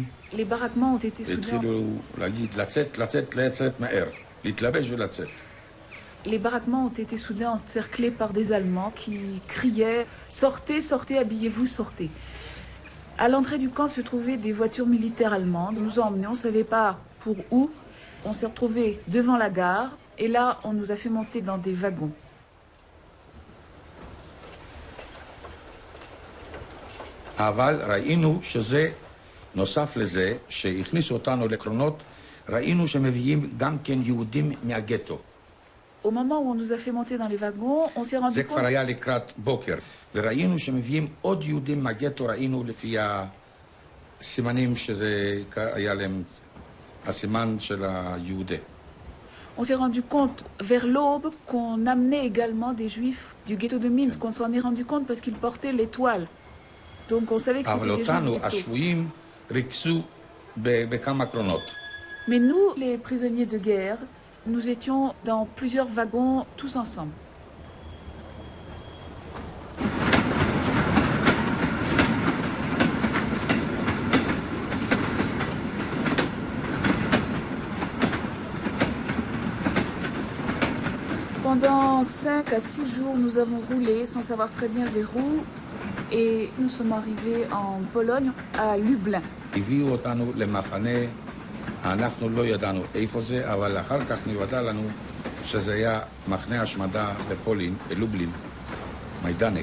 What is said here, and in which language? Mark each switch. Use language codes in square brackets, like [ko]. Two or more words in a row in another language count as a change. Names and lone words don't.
[fr] Les baraquements ont été soudés. Les baraquements ont été soudés, encerclés par des Allemands qui criaient « Sortez, sortez, habillez-vous, sortez ». À l'entrée du camp se trouvaient des voitures militaires allemandes. On nous a emmenés, on ne savait pas pour où. On s'est retrouvés devant la gare et là, on nous a fait monter dans des wagons. [he] אבל ראינו שזה נוסף לזה שהכניסו אותנו לקרונות, ראינו שמביאים גם כן יהודים מהגטו. [fr] Au moment où on nous a fait monter dans les wagons, on s'est rendu [he] זה [fr] compte... [he] כבר היה לקראת בוקר, וראינו שמביאים עוד יהודים מהגטו, ראינו לפי הסימנים שזה היה להם, הסימן של היהודי. [fr] On s'est rendu compte vers l'aube qu'on amenait également des juifs du ghetto de Minsk. On s'en est rendu compte parce qu'ils portaient l'étoile. Donc on savait que c'était des gens du ghetto. [he] השבויים ריכזו בכמה קרונות. [fr] Mais nous, les prisonniers de guerre, nous étions dans plusieurs wagons tous ensemble. Pendant 5 à 6 jours, nous avons roulé sans savoir très bien vers où et nous sommes arrivés en Pologne, à Lublin. [he] הביאו אותנו למחנה, אנחנו לא ידענו איפה זה, אבל אחר כך נודע לנו שזה היה מחנה השמדה לפולין, לובלין, מיידנק.